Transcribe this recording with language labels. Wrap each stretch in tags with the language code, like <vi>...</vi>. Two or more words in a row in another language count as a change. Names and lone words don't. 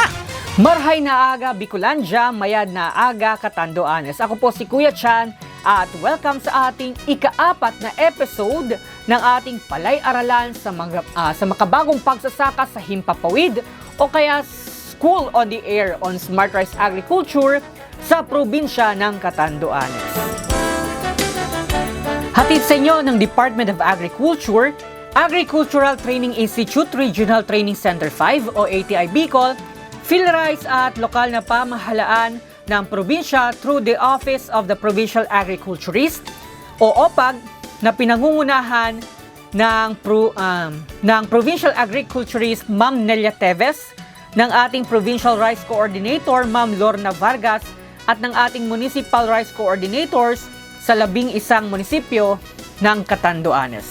<bik>Marhay na aga Bicolandia, mayad na aga Catanduanes.</bik> <tl>Ako po si Kuya Chan at welcome sa ating ika-4 na episode ng ating Palay-aralan sa makabagong pagsasaka sa Himpapawid o kaya School on the Air on Smart Rice Agriculture sa probinsya ng Catanduanes. Hatid sa inyo ng Department of Agriculture, Agricultural Training Institute Regional Training Center 5 o ATI Bicol, PhilRice at lokal na pamahalaan ng probinsya through the Office of the Provincial Agriculturist o OPAG na pinangungunahan ng Provincial Agriculturist Ma'am Nelia Teves, ng ating Provincial Rice Coordinator, Ma'am Lorna Vargas, at ng ating Municipal Rice Coordinators sa 11 munisipyo ng Catanduanes.</tl>